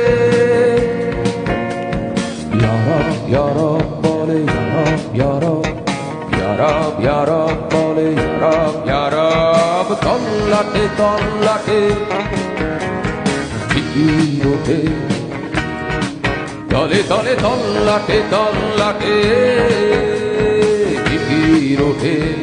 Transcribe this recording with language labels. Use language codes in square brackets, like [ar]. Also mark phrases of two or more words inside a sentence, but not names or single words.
[ar] Ya Rab, Ya Rab বলে, Ya Rab, Ya Rab, Ya Rab, Ya Rab বলে, Ya Rab, Ya Rab, [bn] তল্লাটে তল্লাটে জিকির ওঠে, তলে তলে তল্লাটে তল্লাটে জিকির ওঠে।